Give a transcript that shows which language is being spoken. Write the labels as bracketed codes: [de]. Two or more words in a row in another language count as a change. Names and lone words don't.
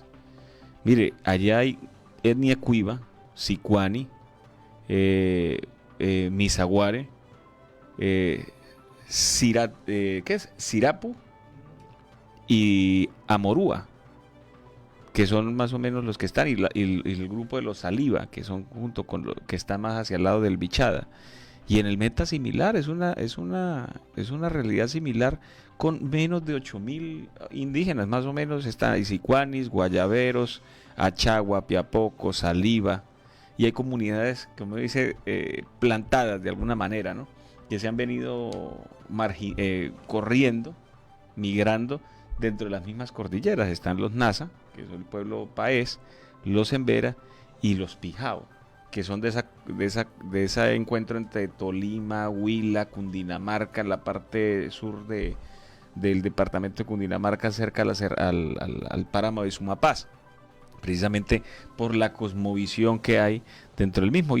[es] Mire, allá hay etnia cuiva, sicuani, misaguare, sirapu y amorúa, que son más o menos los que están, y el grupo de los saliva, que son junto con los que está más hacia el lado del Bichada. Y en el Meta similar, es una realidad similar, con menos de 8.000 indígenas, más o menos están isicuanis, guayaberos, achagua, piapoco, saliva, y hay comunidades, como dice, plantadas de alguna manera, ¿no? Que se han venido corriendo, migrando dentro de las mismas cordilleras. Están los Nasa, que son el pueblo Paez, los Embera y los Pijao, que son de ese encuentro entre Tolima, Huila, Cundinamarca, la parte sur del departamento de Cundinamarca, cerca al páramo de Sumapaz, precisamente por la cosmovisión que hay dentro del mismo.